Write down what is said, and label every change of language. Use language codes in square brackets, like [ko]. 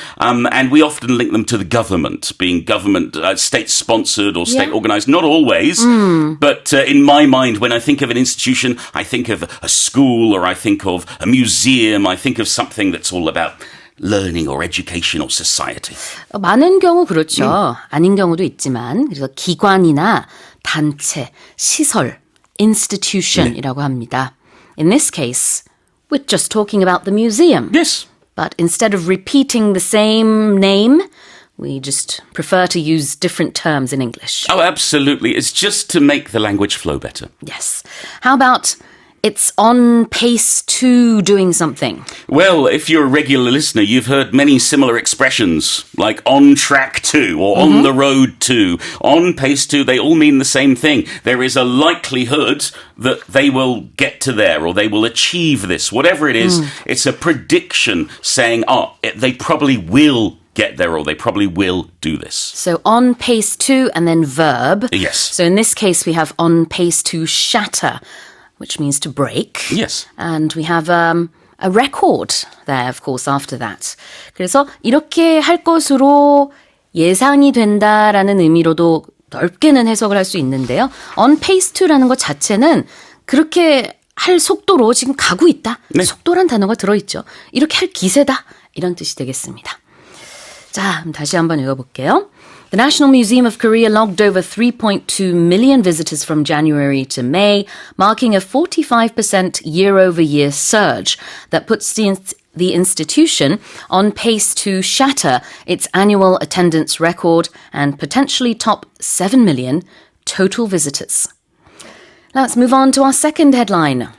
[en] And we often link them to the government, being government, state-sponsored or state-organized. Not always, but in my mind, when I think of an institution, I think of a school or I think of a museum. I think of something that's all about learning or education or society. [ko] 많은 경우 그렇죠. 아닌 경우도 있지만 그래서 기관이나 단체, 시설, institution이라고 합니다. [en] In this case, we're just talking about the museum. Yes. But instead of repeating the same name, we just prefer to use different terms in English. Oh, absolutely. It's just to make the language flow better. Yes. How about it's on pace to doing something? Well, if you're a regular listener, you've heard many similar expressions, like on track to or on the road to. On pace to, they all mean the same thing. There is a likelihood that they will get to there or they will achieve this. Whatever it is, it's a prediction saying, they probably will get there or they probably will do this. So on pace to and then verb. Yes. So in this case, we have on pace to shatter, which means to break. Yes. And we have a record there, of course, after that. [ko] 그래서 이렇게 할 것으로 예상이 된다라는 의미로도 넓게는 해석을 할 수 있는데요. On pace to라는 것 자체는 그렇게 할 속도로 지금 가고 있다. 네. 속도란 단어가 들어있죠. 이렇게 할 기세다. 이런 뜻이 되겠습니다. 자, 그럼 다시 한번 읽어볼게요. [en] The National Museum of Korea logged over 3.2 million visitors from January to May, marking a 45% year-over-year surge that puts the institution on pace to shatter its annual attendance record and potentially top 7 million total visitors. Now let's move on to our second headline.